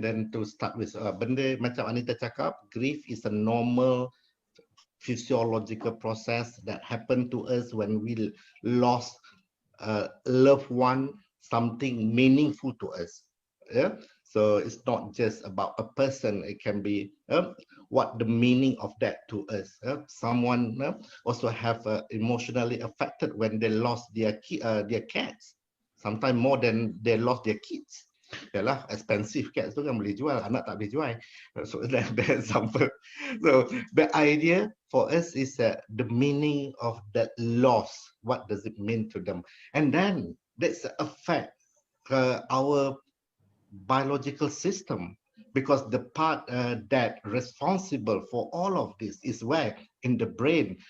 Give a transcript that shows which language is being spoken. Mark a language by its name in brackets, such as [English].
[English] Then to start with, [Malay] benda macam Anita cakap, [English] grief is a normal physiological process that happened to us when we lost a loved one, something meaningful to us. Yeah, so it's not just about a person, it can be what the meaning of that to us. Someone also have emotionally affected when they lost their cats, sometimes more than they lost their kids. [Malay] Yalah, [English] expensive cats [Malay] tu kan boleh jual, anak tak boleh jual. [English] So that's the example. So the idea for us is the meaning of that loss. What does it mean to them? And then that's affect our biological system, because the part that responsible for all of this is where in the brain.